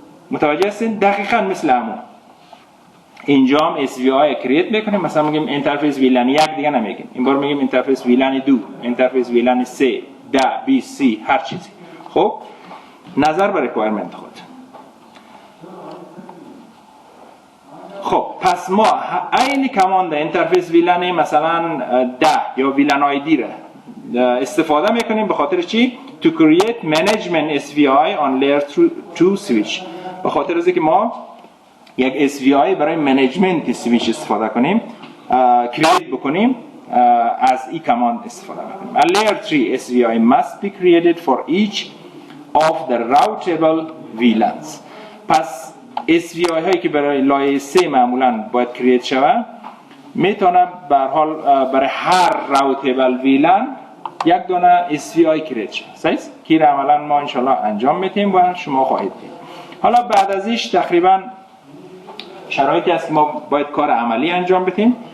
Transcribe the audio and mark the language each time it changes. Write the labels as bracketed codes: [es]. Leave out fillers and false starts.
[fa] متوجه هستین؟ دقیقاً مثل همون. اینجا هم SVI کرییت میکنیم، مثلا میگیم اینترفیس ویلن 1 دیگه نمیگیم، این بار میگیم اینترفیس ویلن 2، اینترفیس ویلن 3، 10، 20، 30 هر چیزی. خب نظر بر ریکوایرمنت خود. خب پس ما عین کماند اینترفیس ویلن مثلا 10 یا ویلن آیدی را استفاده میکنیم. به خاطر چی؟ [en] to create management SVI on layer 2 switch. [fa] به خاطر از اینکه ما یک SVI برای منیجمنت سویچ استفاده کنیم، کرییت بکنیم، از این کماند استفاده میکنیم. [en] A layer 3 SVI must be created for each of the routable VLANs. [fa] پس SVI هایی که برای لایه 3 معمولا باید کرییت شود، میتونه به هر حال برای هر راوتبل ویلن یک دونه SVI کرییت شد. صحیح؟ که عملا ما انشالله انجام میتیم و شما خواهید دید. حالا بعد از ایش تقریبا شرایطی است که ما باید کار عملی انجام بدیم.